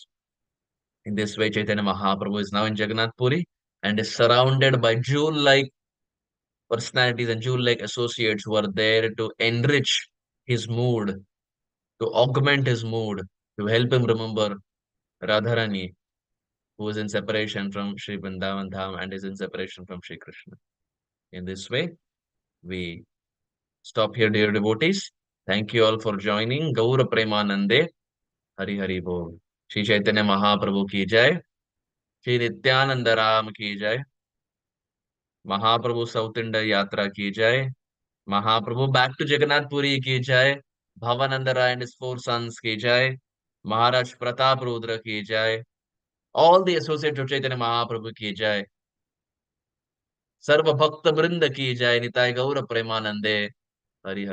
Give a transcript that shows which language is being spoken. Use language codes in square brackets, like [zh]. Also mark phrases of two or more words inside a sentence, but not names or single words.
[en] In this way, Chaitanya Mahaprabhu is now in Jagannath Puri and is surrounded by jewel-like personalities and jewel-like associates who are there to enrich his mood, to augment his mood, to help him remember Radharani, who is in separation from Sri Vrindavan Dham and is in separation from Sri Krishna. In this way, we stop here, dear devotees. Thank you all for joining. [hi] गौर प्रेमानंदे, हरि हरि बोल। श्री चैतन्य महाप्रभु की जय. Shri Nityananda Ram की जय. महाप्रभु साउथ इंडिया यात्रा की जय. [en] Mahaprabhu back to Jagannath Puri [hi] की जय. [en] Bhavananda Rai and his four sons [hi] की जय. [en] Maharaj Prataparudra [hi] की जय. [en] All the associates of Chaitanya Mahaprabhu [hi] की जय. सर्व भक्त वृंद की जय। निताई गौर प्रेमानंदे. हरि हरि.